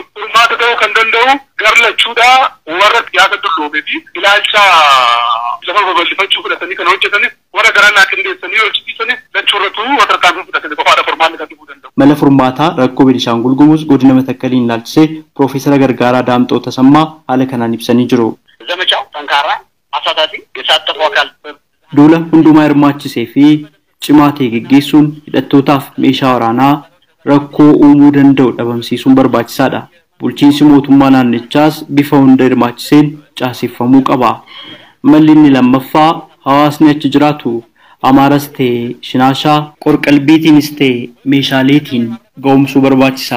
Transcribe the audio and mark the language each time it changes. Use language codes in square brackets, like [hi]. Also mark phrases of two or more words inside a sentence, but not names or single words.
[om] Furmaata ta'uu kan danda'u garlachuudha warra siyaasa dulloomee fi ilaalcha lafa babal'ifachuu fudhatanii kan hojjetanii warra gara naa qindeessanii hojjechiisanii lachuurratu warra tarkaanfii fudhatanii qofaadha furmaanni kan dhufuu danda'u. Mala furmaataa rakkoo Beenishaangul Gumuz godina Matakkaliin ilaalchisee Piroofeesar Gargaaraa Daamxoo Tasammaa haala kanaan ibsanii jiru. [am] ዘመቻው ጠንካራ አሳታፊ የተሳተፉ አካል [om] duula hundumaa hirmaachisee fi cimaa ta'e geggeessuun hidhattootaaf meeshaa waraanaa rakkoo uumuu danda'u dhabamsiisuun barbaachisaadha. Bulchiinsi mootummaa naannichaas bifa hunda hirmaachiseen caaseffamuu qaba. Malli inni lammaffaa hawaasni achi jiraatu Amaaras ta'e Shinaashaa qorqalbiitiinis ta'e meeshaaleetiin ga'umsuu barbaachisa.